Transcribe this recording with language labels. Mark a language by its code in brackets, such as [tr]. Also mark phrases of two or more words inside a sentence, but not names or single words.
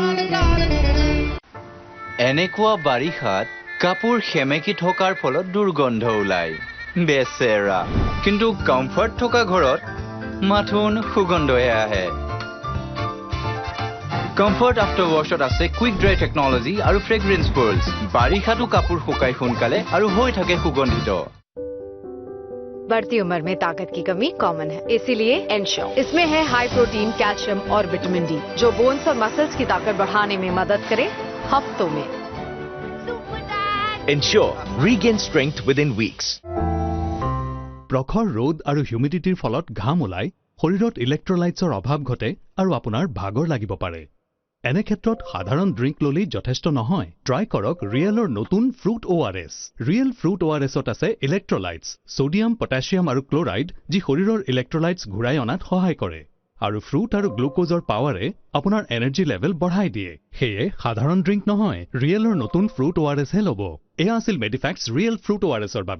[as] এনেকুৱা বাৰিষাত কাপোৰ সেমেকি থকাৰ ফলত দুৰ্গন্ধ ওলায় বেচেৰা কিন্তু কমফৰ্ট থকা ঘৰত মাথোন সুগন্ধহে আহে কমফৰ্ট আফটাৰ ৱাশত আছে [en] quick dry technology [as] আৰু [en] fragrance pearls [as] বাৰিষাতো কাপোৰ শুকাই সোনকালে আৰু হৈ থাকে সুগন্ধিত [hi] बढ़ती उम्र में ताकत की कमी कॉमन है इसीलिए एनश्योर इसमें है [en] high protein [hi] कैल्शियम और [en] vitamin D [hi] जो बोन्स और मसल्स की ताकत बढ़ाने में मदद करे हफ्तों में [en] Ensure regain strength within weeks. [as] প্ৰখৰ ৰ'দ আৰু হিউমিডিটিৰ ফলত ঘাম ওলাই শৰীৰত ইলেক্ট্ৰলাইটছৰ অভাৱ ঘটে আৰু আপোনাৰ ভাগৰ লাগিব পাৰে এনে ক্ষেত্ৰত সাধাৰণ ড্ৰিংক ললেই যথেষ্ট নহয় ট্ৰাই কৰক ৰিয়েলৰ নতুন ফ্ৰুট ORS ৰিয়েল ফ্ৰুট ORSত আছে [en] electrolytes sodium potassium [as] আৰু ক্লোৰাইড যি শৰীৰৰ ইলেক্ট্ৰলাইটছ ঘূৰাই অনাত সহায় কৰে আৰু ফ্ৰুট আৰু গ্লুকোজৰ পাৱাৰে আপোনাৰ [en] energy level [as] বঢ়াই দিয়ে সেয়ে সাধাৰণ ড্ৰিংক নহয় ৰিয়েলৰ নতুন ফ্ৰুট ORS হে ল'ব এয়া আছিল মেডিফেক্টছ ৰিয়েল ফ্ৰুট ORSৰ বাবে